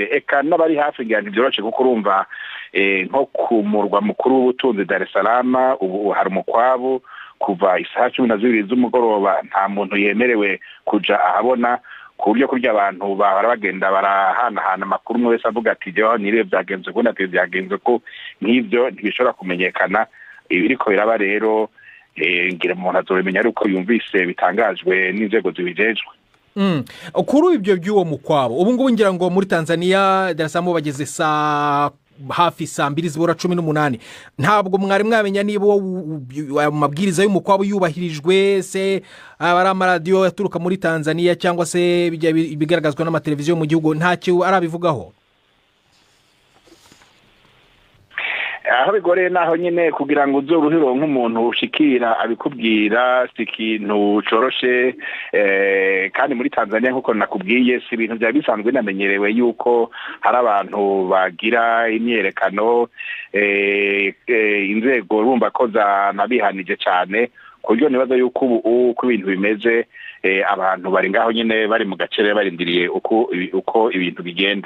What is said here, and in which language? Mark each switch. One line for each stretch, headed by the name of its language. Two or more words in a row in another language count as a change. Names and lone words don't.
Rundi: Eka n'abari hafi ngira ntivyoroshe kuko urumva nko ku murwa mukuru w'ubutunzi Dar es Salaam ubu hari umukwabu kuva isaha 12 z'umugoroba, nta muntu yemerewe kuja ahabona, ku buryo kurya abantu bahora bagenda barahanahana amakuru, umwe wese avuga ati jewe niriwe byagenze ko natwe byagenze ko, nk'ivyo ntibishobora kumenyekana. Ibiriko biraba rero ngira umuntu azobimenya ariko yumvise bitangajwe n'inzego zibijejwe. Kuri ibyo by'uwo mukwabo ubu ngubu ngira ngo muri Tanzania Dar es Salaam bageze hafi saa 2:18.
Kinyarwanda: Ntabwo mwari mwamenya niba amabwiriza y'umukwabo yubahirijwe, se abari amaradiyo yaturuka muri Tanzania cyangwa se bigaragazwa n'amateleviziyo mu gihugu ntacyo arabivugaho?
Rundi: Aho bigoreye naho nyine kugira ngo uzoruhiro nk'umuntu ushikira abikubwira si ikintu coroshe, kandi muri Tanzania nk'uko nakubwiye si ibintu bya bisanzwe namenyerewe yuko hari abantu bagira imyerekano, inzego urumva ko zanabihanije cyane, ku buryo nibaza yuko ubu uko ibintu bimeze abantu bari ngaho nyine bari mu gacere barindiriye uko ibintu bigenda.